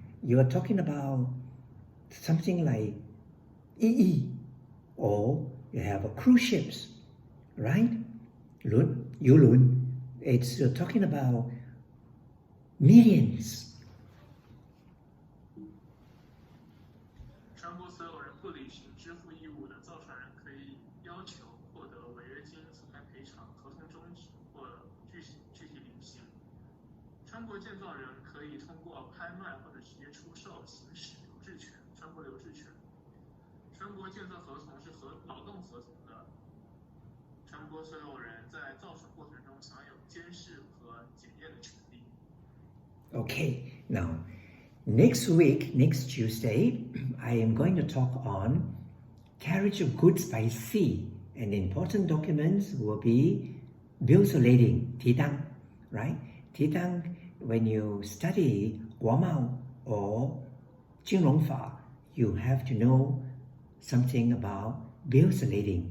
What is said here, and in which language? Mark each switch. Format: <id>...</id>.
<en>You are talking about something like EE, or you have a cruise ships, right? 游轮, it's you're talking about millions.</en> <zh>船舶所有人不履行支付义务的造船人可以要求获得违约金、损害赔偿、合同终止或具体履行。船舶建造人可以通过拍卖或者直接出售行使留置权、船舶留置权。船舶建造合同是劳动合同的，船舶所有人在造船过程中享有监视和检验的权利。</zh> <en>Okay, now next week, next Tuesday, I am going to talk on carriage of goods by sea, and important documents will be bills of lading, 提单, right? 提单, when you study 国贸 or 金融法, you have to know something about bills of lading.</en>